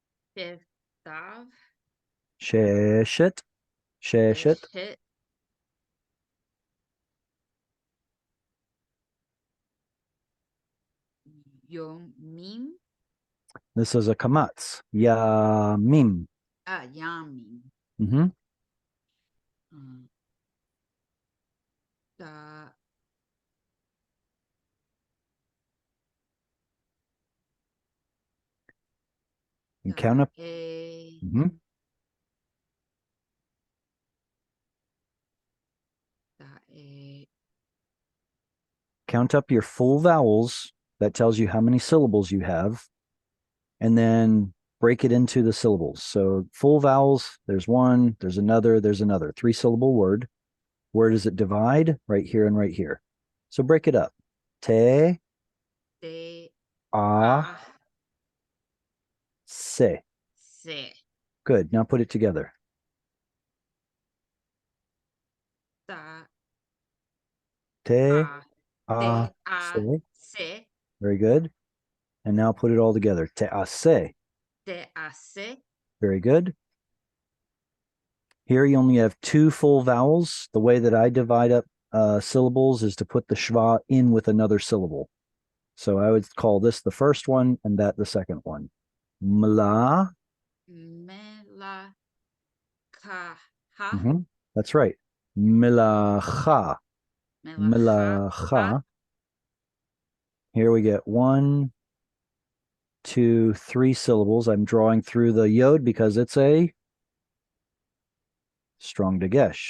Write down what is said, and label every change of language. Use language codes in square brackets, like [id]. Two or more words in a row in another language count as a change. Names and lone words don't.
[he] Sheftav. Sheshet. Sheshet. Eshet. Yomim. [en] This is a kamatz. Yamim. [he] Yamim. Mm-hmm. Da. [en] You count up. [he] E. Mm-hmm. Da. E. [en] Count up your full vowels. That tells you how many syllables you have. And then break it into the syllables. So full vowels, there's one, there's another, there's another. 3-syllable word. Where does it divide? Right here and right here. So break it up. [he] Te, Te. a, se. Se. [en] Good. Now put it together. [he] Da. Te, A. a, Te. A. se. Se. [en] Very good. And now put it all together. [he] Te, a, se. Te. A. Se. [en] Very good. Here you only have 2 full vowels. The way that I divide up syllables is to put the schwa in with another syllable. So I would call this the first one and that the second one. [he] Mla. Mela. Ka. Ha. [en] Mm-hmm. That's right. Milacha. [he] Melacha. [en] Milacha. Here we get 1, 2, 3 syllables. I'm drawing through the yod because it's a strong dagesh.